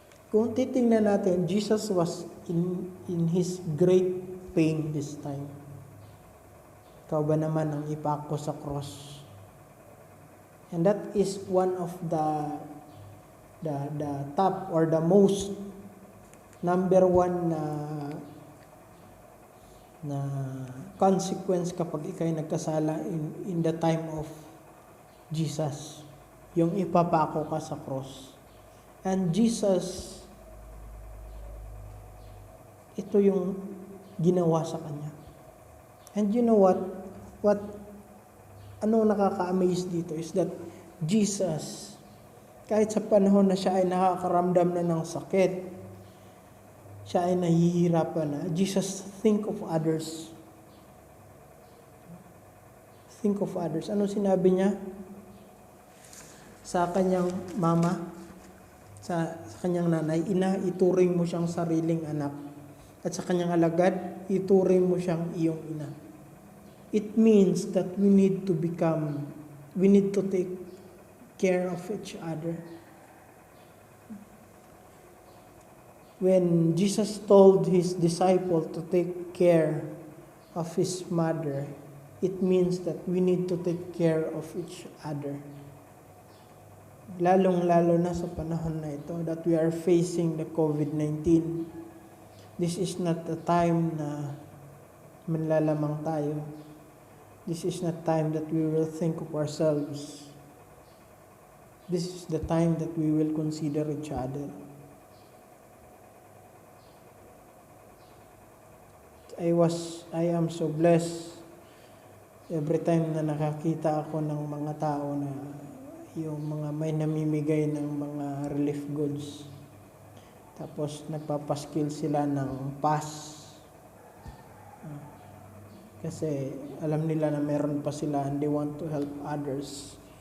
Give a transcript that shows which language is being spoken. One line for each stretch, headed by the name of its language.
Filipino: Kung titingnan natin,
English: Jesus was in His great pain this time.
Filipino: Ikaw ba naman ang ipako sa cross?
English: And that is one of the top or the most number one na na consequence
Filipino: kapag ikay nagkasala
English: in the time of Jesus.
Filipino: Yung ipapako ka sa cross. And Jesus, ito yung ginawa sa kanya.
English: And you know what?
Filipino: Anong nakaka-amaze dito is that Jesus, kahit sa panahon na siya ay nakakaramdam na ng sakit, siya ay nahihirapan na,
English: Jesus think of others. Think of others.
Filipino: Ano sinabi niya? Sa kanyang mama, sa kanyang nanay, ina, ituring mo siyang sariling anak. At sa kanyang alagad, ituring mo siyang iyong ina.
English: It means that we need to take care of each other. When Jesus told his disciple to take care of his mother, it means that we need to take care of each other.
Filipino: Lalong-lalo na sa panahon na ito
English: that we are facing the COVID-19. This is not the time
Filipino: na manlalamang tayo.
English: This is not time that we will think of ourselves. This is the time that we will consider each other. I am so blessed every time
Filipino: na nakakita ako ng mga tao na yung mga may namimigay ng mga relief goods. Tapos nagpapaskil sila ng pass. Kasi alam nila na meron pa sila
English: and they want to help others.